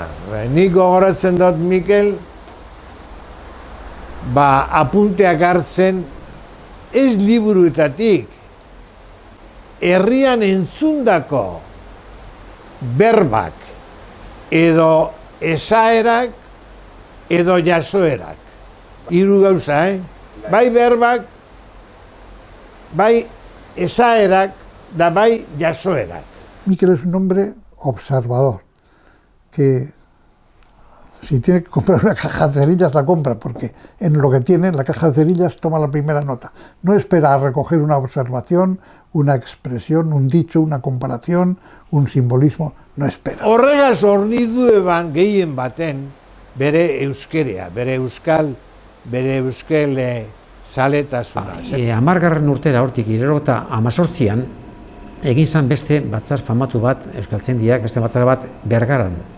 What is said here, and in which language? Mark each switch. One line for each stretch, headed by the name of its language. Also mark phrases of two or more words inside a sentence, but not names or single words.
Basque: Nik gogoratzen dut Mikel, apunteak hartzen, ez liburuetatik, herrian entzundako berbak edo esaerak edo jasoerak. 3 gauza, Bai berbak, bai esaerak, da bai jasoerak.
Spanish: Mikel es un hombre observador, que si tiene que comprar una caja de cerillas, la compra, porque en lo que tiene, en la caja de cerillas, toma la primera nota. No espera a recoger una observación, una expresión, un dicho, una comparación, un simbolismo, no espera.
Basque: Horregaz hornidu eban gehien baten bere euskerea, bere euskal zaletasuna. 10. urtera hortik 1918an egin zan beste batzar famatu bat Euskaltzaindiak, beste batzar bat Bergaran.